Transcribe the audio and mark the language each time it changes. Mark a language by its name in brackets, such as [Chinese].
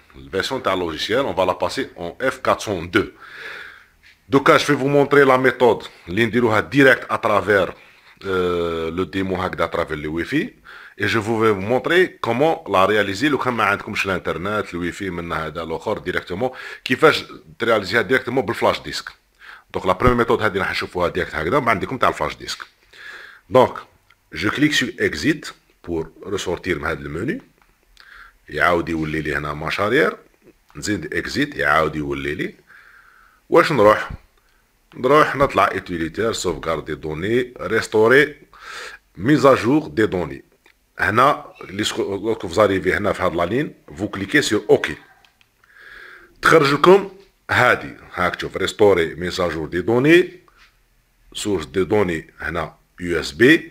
[French] La version de logiciel, on va la passer en F402. Donc, je vais vous montrer la méthode l'indirouha direct à travers le démo à travers le Wi-Fi. Et je vais vous montrer comment la réaliser. [Arabic] Le كان ما عندكمش l'internet, le Wi-Fi من هذا الآخر directement. كيفاش ترياليزيها directement بالفلاش ديسك. [French] Donc la première méthode [Arabic] هذه راح نشوفوها direct هكذا ما عندكم تاع الفلاش ديسك. [French] Donc je clique sur exit pour ressortir [Arabic] من هذا المنيو. يعاود يولي لي هنا مارش arrière. نزيد exit يعاود يولي لي. واش نروح نطلع [French] utilitaire, sauvegarde des données, restaurer, mise à jour des données. Lorsque vous arrivez [Arabic] هنا في هاد [French] la ligne, vous cliquez sur OK. [Arabic] تخرج لكم هادي هاك تشوف [French] restaurer mise à jour des données, source de données هنا USB.